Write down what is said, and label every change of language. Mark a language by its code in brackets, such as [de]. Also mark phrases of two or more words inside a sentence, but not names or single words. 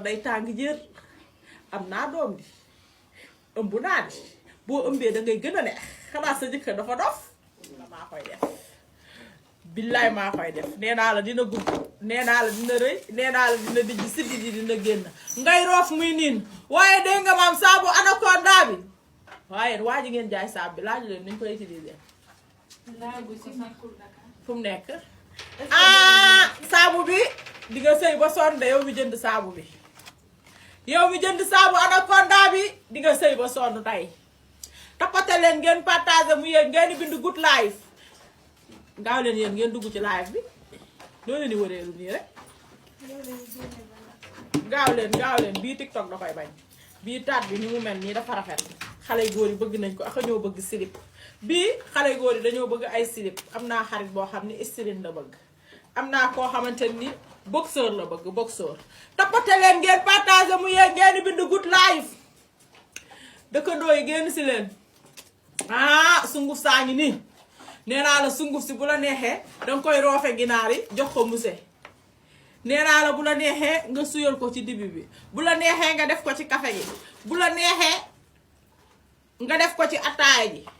[wo] day tàng jër am naa doom di ëmb naa di boo ëmbee dangay gën a neex xanaa sa jëkkër dafa dof maa koy def billaay maa koy def nee naa la dina gudd nee naa la dina rëy nee naa la dina dijj siddi di dina génn ngay roof muy niin waaye dégg nga maam saabu anaconda bi waaye waa ji ngeen jaay saabu bi laaju leen ni ñu koy utiliser fu mu nekk saabu bi di nga sëy ba sonn de yow mi jënd saabu bi yow mi jënd saabu anaconda bi di nga sëy ba sonn tey tappate leen ngeen partage mu yéen ngeen di bind [en] good life [wo] gaaw leen yéen ngeen dugg ci live bi doo leen di wëreelu nii rek gaaw leen bii TikTok da koy bañ bii taat bi ni mu mel nii dafa rafet xale yu góor yi bëgg nañ ko ak ñoo bëgg slip bii xale yu góor yi dañoo bëgg ay slip am naa xarit boo xam ni string la bëgg am naa koo xamante ni boxeur la bëgg boxeur tappate leen ngeen partage mu yéen ngeen di bind [en] good life [wo] dëkkandoo yi génn si leen sunguf saa ngi nii nee naa la sunguf si bu la neexee danga koy roofe ginaar yi jox ko muse nee naa la bu la neexee nga suyal ko ci dibi bi bu la neexee nga def ko ci café gi bu la neexee nga def ko ci ataaya ji